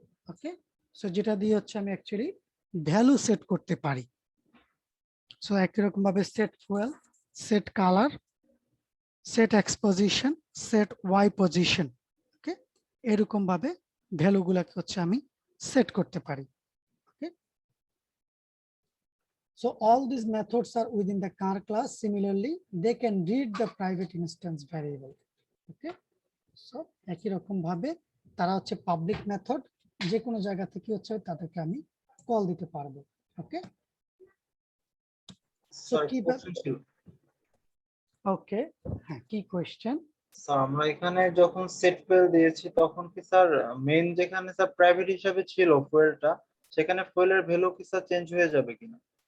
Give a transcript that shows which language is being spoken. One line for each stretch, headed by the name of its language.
Bangla: ওকে, so যেটা দিয়ে হচ্ছে আমি অ্যাকচুয়ালি ভ্যালু সেট করতে পারি। সো একই রকম ভাবে set fuel, set colour, set x position, set Y position, ওকে, এরকম ভাবে ভ্যালুগুলোকে হচ্ছে আমি সেট করতে পারি।
English: Okay, so all these methods are within the car class. Similarly, they can read the private instance variable.
Bangla: Okay, so একই রকম ভাবে তারা হচ্ছে পাবলিক মেথড, যে কোনো জায়গা থেকে হচ্ছে তাদেরকে আমি কল দিতে পারবো। ওকে, সো কি ওকে, হ্যাঁ কি কোশ্চেন? স্যার আমরা এখানে যখন সেট ফুয়েল দিয়েছি তখন কি স্যার মেইন যেখানে স্যার প্রাইভেট হিসাবে ছিল ফুয়েলটা, সেখানে ফুয়েলের ভ্যালু কি স্যার চেঞ্জ হয়ে যাবে কিনা?